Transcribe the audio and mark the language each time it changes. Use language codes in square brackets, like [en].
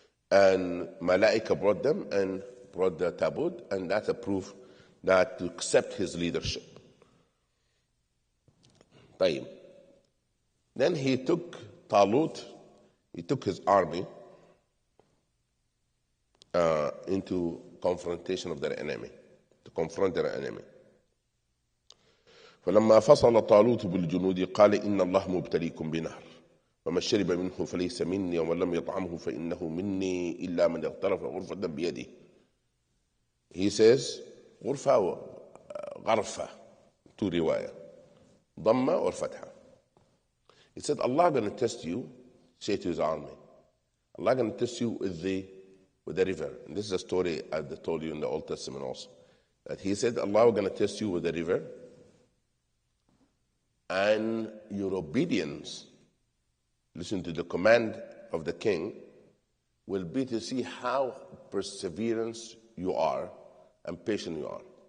[en] And malaika brought them and brought the tabut, and that's a proof that to accept his leadership. [ar] طيب. [en] Then he took Talut, he took his army into confrontation of their enemy, to confront their enemy. [ar] فلما فصل طالوت بالجنود قال إن الله مبتليكم بنهر فمن شرب منه فليس مني ومن لم يطعمه فإنه مني إلا من اغترف غرفة بيده. [en] He says [ar] غرفة غرفة, [en] two [ar] رواية, ضمة [en] or [ar] فتحة. [en] He said, Allah going to test you, say to his army, Allah going to test you with the river. And this is a story I told you in the Old Testament also. That he said, Allah going to test you with the river, and your obedience, listen to the command of the king, will be to see how perseverance you are and patient you are.